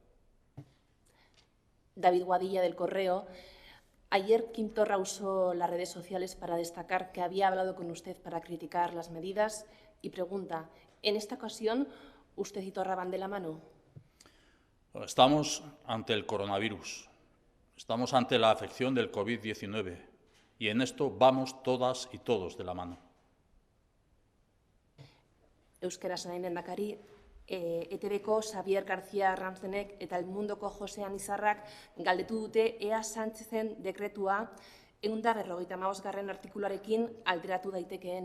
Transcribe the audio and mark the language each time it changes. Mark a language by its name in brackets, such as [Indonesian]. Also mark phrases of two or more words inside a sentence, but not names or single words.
[Spanish] David Guadilla, del Correo. Ayer Quim Torra usó las redes sociales para destacar que había hablado con usted para criticar las medidas y pregunta, ¿en esta ocasión usted y Torra van de la mano? Estamos ante el coronavirus, estamos ante la afección del COVID-19 y en esto vamos todas y todos de la mano. [Basque] Euskaraz nahi lehendakari, ETBko Xabier García Ramsdenek eta El Mundoko Jose Anizarrak galdetu dute ea Sánchezen dekretua 155. artikuluarekin alderatu daitekeen.